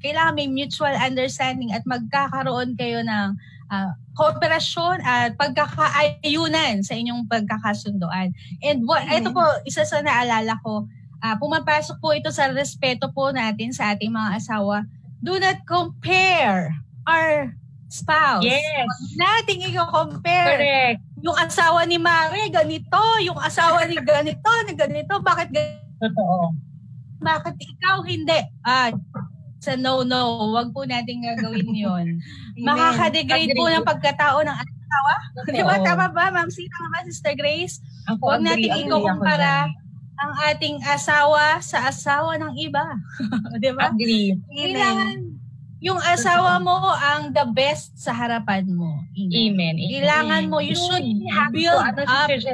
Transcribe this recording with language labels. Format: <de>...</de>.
<tl>Kailangan may mutual understanding at magkakaroon kayo ng kooperasyon at pagkakaayunan sa inyong pagkakasundoan. And ito po, isa sa naalala ko, pumapasok po ito sa respeto po natin sa ating mga asawa.</tl> <en>Do not compare our spouse. Yes.</en> <tl>Nating i-compare.</tl> <en>Correct.</en> <tl>Yung asawa ni Mare, ganito. Yung asawa ni ganito. Bakit ganito? Totoo. Bakit ikaw hindi? Sa no. Wag po natin gagawin yun. Makakadegrade po ng pagkatao ng asawa. Di ba? Tama ba, Ma'am C? Tama ba, Sister Grace? Huwag natin ikukumpara ang ating asawa sa asawa ng iba. Di ba?</tl> <en>Agree.</en> <tl>Kailangan yung asawa mo ang the best sa harapan mo. Amen. Kailangan mo,</tl> <en>you should build up.</en>